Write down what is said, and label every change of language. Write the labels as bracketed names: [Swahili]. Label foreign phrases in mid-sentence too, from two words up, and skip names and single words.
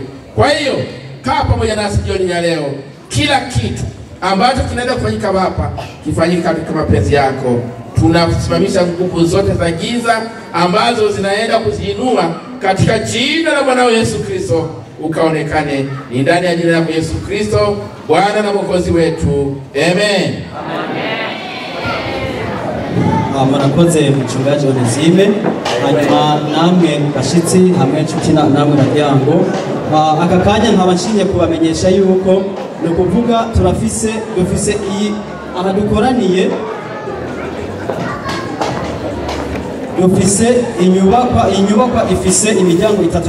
[Swahili] Kwa hiyo kaa pamoja nasi jioni ya leo. Kila kitu ambacho kinaenda kufanyika hapa kifanyike katika mapenzi yako. Tunasimamisha nguvu zote za giza ambazo zinaenda kuziinua katika jina la Bwana Yesu Kristo, ukaonekane ni ndani ya jina la Yesu Kristo, Bwana na Mwokozi wetu. Amen. [Rundi] Murakoze mchungaji Onezime, hanyuma namwe bashitsi hamwe nshuti namwe baryango. Aka kanya nkabashinye kubamenyesha yuko no kuvuga dufise iyi aha dukoraniye, dufise inyubakwa ifise imiryango itatu.